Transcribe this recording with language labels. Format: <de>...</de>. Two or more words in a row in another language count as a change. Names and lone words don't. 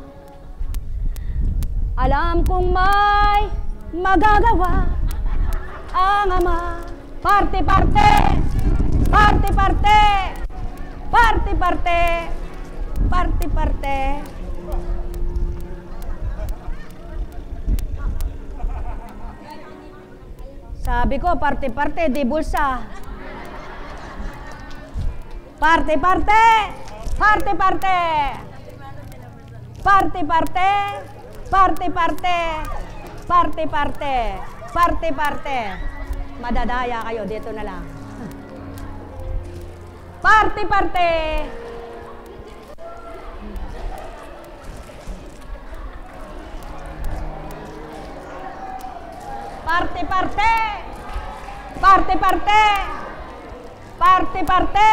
<tl>Alam kong may magagawa ang Ama. Parte-parte, parte-parte, parte-parte, parte-parte. Sabi ko, parte-parte, di bulsa. Parte-parte, parte-parte, parte-parte, parte-parte, parte-parte, parte-parte. Madadaya kayo, dito na lang. Parte-parte. Parte-parte. Parte-parte. Parte-parte.</tl>